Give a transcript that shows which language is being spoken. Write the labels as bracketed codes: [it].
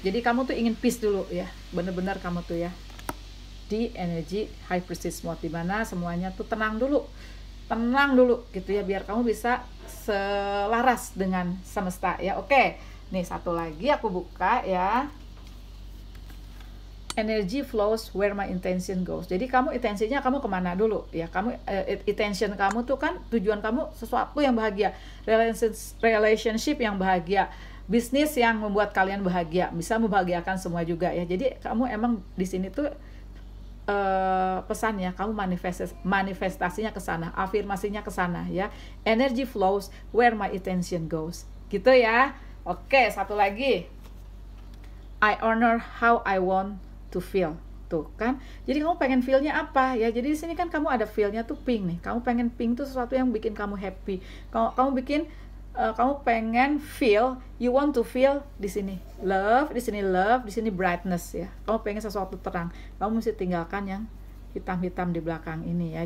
[id] Jadi kamu tuh ingin peace dulu ya, bener-bener kamu tuh ya di energi high priestess mode, dimana semuanya tuh tenang dulu gitu ya, biar kamu bisa selaras dengan semesta ya. Oke, nih satu lagi aku buka ya. [en] Energy flows where my intention goes. [id] Jadi kamu intensinya kamu kemana dulu ya, kamu intention kamu tuh kan, tujuan kamu sesuatu yang bahagia, relationship yang bahagia, bisnis yang membuat kalian bahagia, bisa membahagiakan semua juga ya. Jadi kamu emang di sini tuh pesannya kamu manifestasinya ke sana, afirmasinya ke sana ya. [en] Energy flows where my intention goes. [id] Gitu ya. Oke, satu lagi. [en] I honor how I want to feel. [id] Tuh kan. Jadi kamu pengen feel-nya apa ya? Jadi di sini kan kamu ada feel-nya tuh pink nih. Kamu pengen pink tuh sesuatu yang bikin kamu happy. Kamu pengen feel, [en] you want to feel [id] di sini love, di sini brightness ya. Kamu pengen sesuatu terang. Kamu mesti tinggalkan yang hitam-hitam di belakang ini ya.